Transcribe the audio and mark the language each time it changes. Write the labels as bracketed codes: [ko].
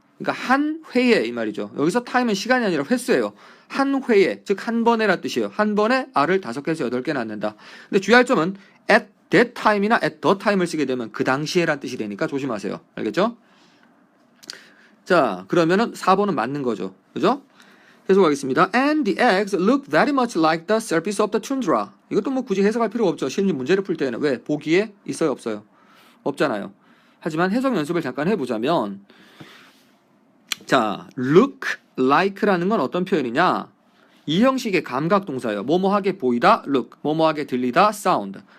[ko] 그러니까 한 회에 이 말이죠. 여기서 time은 시간이 아니라 횟수예요. 한 회에, 즉 한 번에란 뜻이에요. 한 번에 알을 5개에서 8개 낳는다. 근데 주의할 점은 [en] at that time [ko] 이나 [en] at the time [ko] 을 쓰게 되면 그 당시에란 뜻이 되니까 조심하세요. 알겠죠? 자, 그러면은 4번은 맞는 거죠. 그죠? 해석하겠습니다. [en] And the eggs look very much like the surface of the tundra. [ko] 이것도 뭐 굳이 해석할 필요가 없죠. 실제 문제를 풀 때는. 왜? 보기에 있어요? 없어요? 없잖아요. 하지만 해석 연습을 잠깐 해보자면 자, look like라는 건 어떤 표현이냐? 이 형식의 감각동사예요. 뭐뭐하게 보이다, look. 뭐뭐하게 들리다, sound.